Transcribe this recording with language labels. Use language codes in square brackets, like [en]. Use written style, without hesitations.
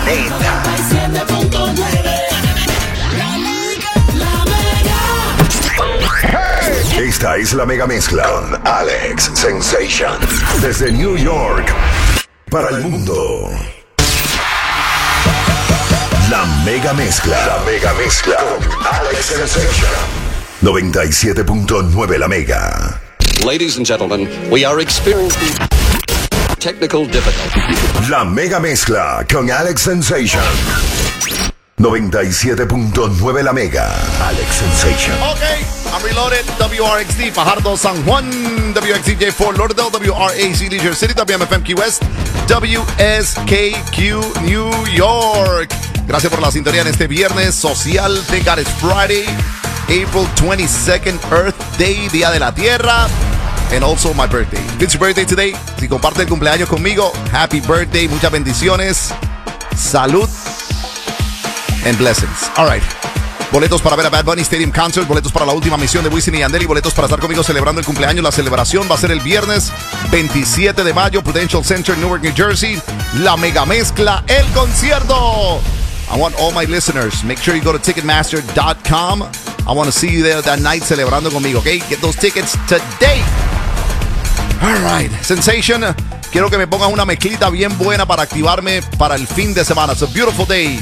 [es] 97.9 La Mega, la Mega. Esta es la Mega Mezcla con Alex Sensation. Desde New York para el mundo. La Mega Mezcla. La Mega Mezcla con Alex Sensation. 97.9 La Mega. [en] Ladies and gentlemen, we are experiencing technical difficulty. [es] La Mega Mezcla con Alex Sensation. 97.9 La Mega. Alex Sensation. [en] Okay, I'm reloaded. WRXD Fajardo San Juan. WXDJ Fort Lauderdale. WRAC Leisure City. WMFM Key West. WSKQ New York. [es] Gracias por la sintonía en este viernes social. [en] Thank God it's Friday. April 22nd, Earth Day, [es] Día de la Tierra, [en] and also my birthday. It's your birthday today. [es] Si comparte el cumpleaños conmigo, [en] happy birthday, [es] muchas bendiciones, salud, [en] and blessings. All right. [es] Boletos para ver a Bad Bunny Stadium Concert, boletos para la última misión de Wisin y Yandel, boletos para estar conmigo celebrando el cumpleaños. La celebración va a ser el viernes 27 de mayo, Prudential Center, Newark, New Jersey. La Mega Mezcla, el concierto. [en] I want all my listeners, make sure you go to Ticketmaster.com. I want to see you there that night [es] celebrando conmigo, [en] ¿ok? Get those tickets today. All right. [es] Sensation, quiero que me pongas una mezclita bien buena para activarme para el fin de semana. [en] It's a beautiful day.